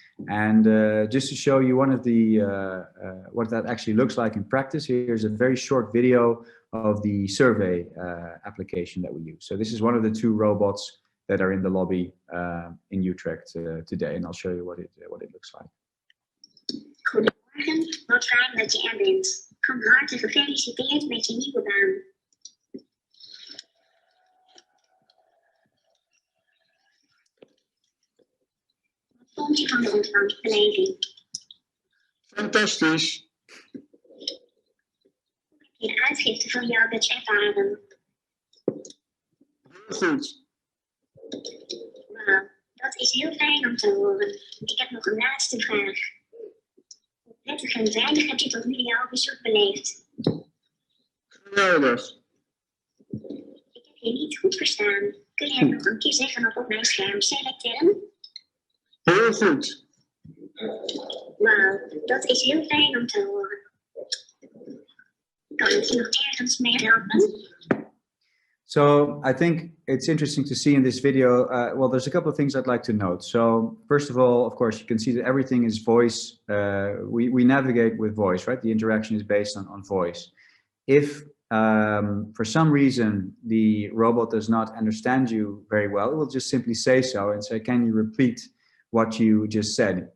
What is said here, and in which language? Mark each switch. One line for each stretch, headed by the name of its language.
English: And just to show you one of the what that actually looks like in practice, here's a very short video of the survey application that we use. So this is one of the 2 robots that are in the lobby in Utrecht today, and I'll show you what it looks like.
Dutch: Goedemorgen, wat fijn dat je er bent. Van harte gefeliciteerd met je nieuwe baan. Wat vond je van de ontvangstbeleving? Fantastisch. Hoe heb je de uitgifte van jouw badge ervaren? Heel goed. Wauw, dat is heel fijn om te horen. Ik heb nog een laatste vraag. Hoe prettig en veilig heb je tot nu jouw bezoek beleefd? Geweldig. Ik heb je niet goed verstaan. Kun je het nog een keer zeggen of op mijn scherm selecteren? Heel goed. Wauw, dat is heel fijn om te horen. Kan ik je nog ergens mee helpen?
English: So I think it's interesting to see in this video, well, there's a couple of things I'd like to note. So first of all, of course, you can see that everything is voice. We navigate with voice, right? The interaction is based on voice. If for some reason the robot does not understand you very well, it will just simply say so and say, can you repeat what you just said?